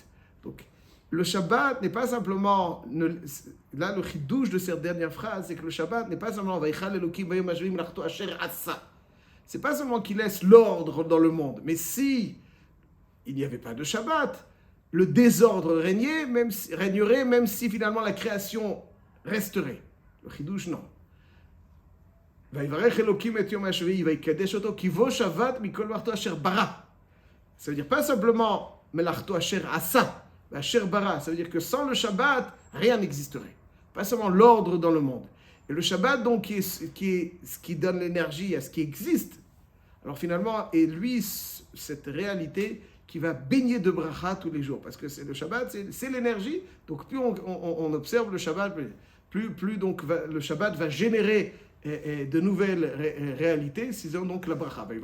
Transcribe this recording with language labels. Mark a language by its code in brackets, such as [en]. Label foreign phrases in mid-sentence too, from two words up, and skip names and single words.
[fr] Donc, le Shabbat n'est pas simplement... Là, le chidouche de cette dernière phrase, c'est que le Shabbat n'est pas simplement... C'est pas seulement qu'il laisse l'ordre dans le monde, mais si il n'y avait pas de Shabbat, le désordre régnerait, même si finalement la création resterait. Le chidouche, non. [he] ויברך אלוקים את יום השביעי ויקדש אותו כי בו שבת מכל מלאכתו אשר ברא. Ça veut dire pas simplement מלאכתו אשר עשה, אשר ברא. [fr] Ça veut dire que sans le Shabbat, rien n'existerait. Pas seulement l'ordre dans le monde. Et le Shabbat, donc, qui est ce qui donne l'énergie à ce qui existe. Alors finalement, et lui, cette réalité qui va baigner de bracha tous les jours. Parce que c'est le Shabbat, c'est l'énergie. Donc plus on observe le Shabbat, plus donc le Shabbat va générer de nouvelles réalités, c'est donc la bracha.